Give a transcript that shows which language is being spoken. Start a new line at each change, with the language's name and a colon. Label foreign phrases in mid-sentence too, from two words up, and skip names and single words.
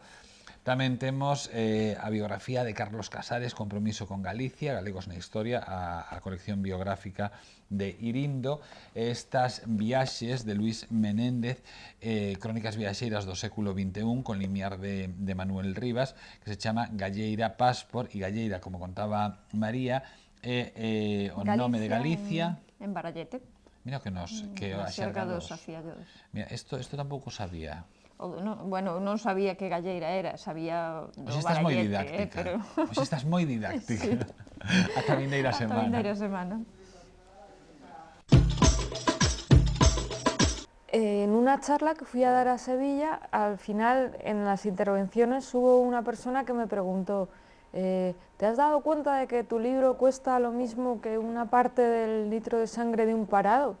Galician: Tamén temos a biografía de Carlos Casares, Compromiso con Galicia, Galegos na Historia, a colección biográfica de Irindo, estas viaxes de Luis Menéndez, crónicas viaxeiras do século XXI, con limiar de Manuel Rivas, que se chama Galleira Passport, e Galleira, como contaba María, é o nome de Galicia. En Barallete. Mira que nos, que a xerga dos. Mira, isto tampouco sabía. Bueno, non sabía que Galleira era, sabía do Pois estás moi Barallete, didáctica. pero... Pois estás moi didáctica. Ata a vindeira semana. Ata a vindeira semana.
Spanish: En una charla que fui a dar a Sevilla, al final, en las intervenciones, hubo una persona que me preguntó, ¿te has dado cuenta de que tu libro cuesta lo mismo que una parte del litro de sangre de un parado?